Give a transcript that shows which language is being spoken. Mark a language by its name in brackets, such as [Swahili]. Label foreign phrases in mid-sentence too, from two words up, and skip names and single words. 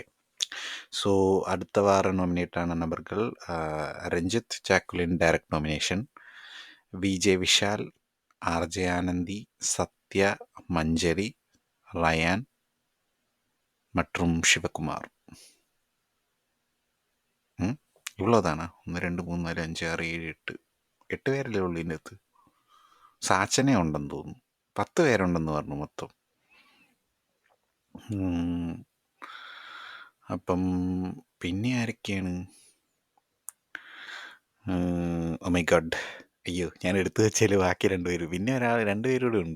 [Tamil] ஸோ அடுத்த வாரம் நாமினேட் ஆன நபர்கள் ரஞ்சித், ஜாக்குலின் [English] direct nomination, [Tamil] விஜே விஷால், ஆர்ஜே ஆனந்தி, சத்யா, மஞ்சரி, ரயான் மற்றும் சிவகுமார். [Malayalam] இவ்வளோதானா? 1, 2, 3, 4, 5, 6, 7, 8 പേരല്ലേ ഉള്ളൂ ഇതിനകത്ത്. സാച്ചനെ ഉണ്ടെന്ന് തോന്നുന്നു. 10 പേരുണ്ടെന്ന് പറഞ്ഞു മൊത്തം. ഉം. അപ്പം പിന്നെ ആരൊക്കെയാണ്? [English] oh my god, [Malayalam] അയ്യോ, ഞാൻ എടുത്തു വെച്ചതിൽ ബാക്കി 2 പേര്, പിന്നെ 2 പേരൂടെ ഉണ്ട്.